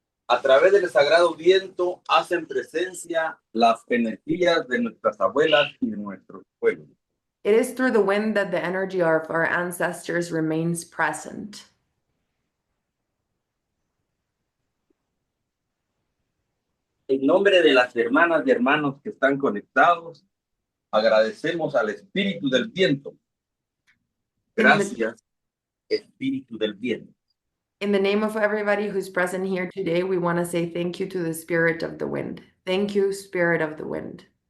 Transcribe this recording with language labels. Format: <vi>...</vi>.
<es>A través del sagrado viento hacen presencia las energías de nuestras abuelas y de nuestros pueblos.</es> <en>It is through the wind that the energy of our ancestors remains present.</en> <es>En nombre de las hermanas y hermanos que están conectados, agradecemos al espíritu del viento. Gracias, espíritu del viento.</es> <en>In the name of everybody who's present here today, we want to say thank you to the spirit of the wind. Thank you, spirit of the wind.</en>